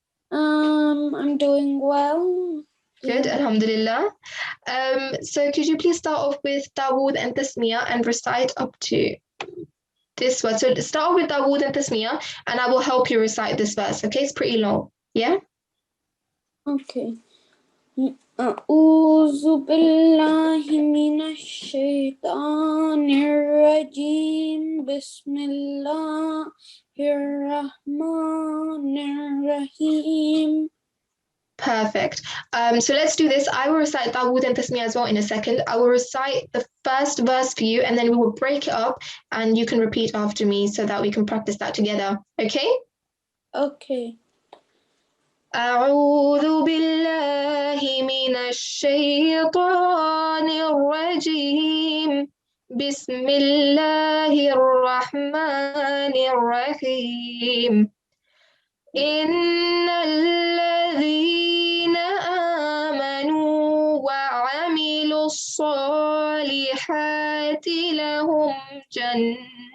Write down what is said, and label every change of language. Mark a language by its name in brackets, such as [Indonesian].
[English] I'm doing well. Good, alhamdulillah. So could you please start off with Dawood and Tasmiyah and recite up to this one? So start off with Dawood and Tasmiyah and I will help you recite this verse, okay? It's pretty long, yeah? Okay. [Arabic] أعوذ بالله من الشيطان الرجيم بسم الله الرحمن الرحيم. [English] Perfect. So let's do this. I will recite Dawood and Tasmiyah as well in a second. I will recite the first verse for you and then we will break it up and you can repeat after me so that we can practice that together, okay? Okay. [Arabic] أعوذ بالله من الشيطان الرجيم بسم الله الرحمن الرحيم إن الذين آمنوا وعملوا الصالحات لهم جنات